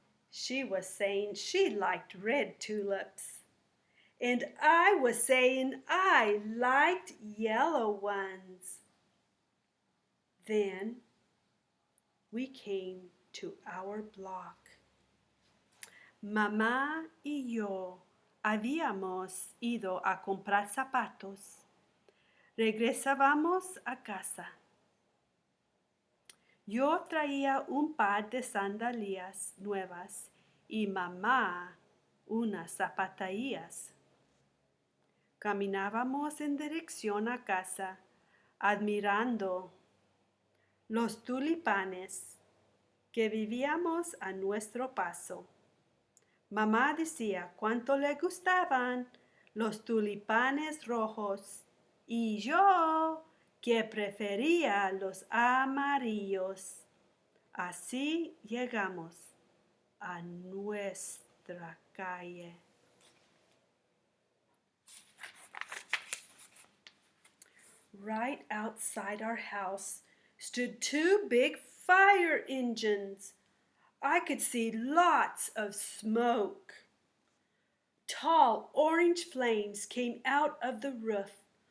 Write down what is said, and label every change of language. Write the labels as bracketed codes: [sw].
[en] She was saying she liked red tulips. And I was saying I liked yellow ones. Then we came to our block. [es] Mamá y yo habíamos ido a comprar zapatos. Regresábamos a casa. Yo traía un par de sandalias nuevas y mamá unas zapatillas. Caminábamos en dirección a casa, admirando los tulipanes que vivíamos a nuestro paso. Mamá decía cuánto le gustaban los tulipanes rojos y yo que prefería los amarillos. Así llegamos a nuestra calle. [en] Right outside our house stood two big fire engines. I could see lots of smoke. Tall orange flames came out of the roof.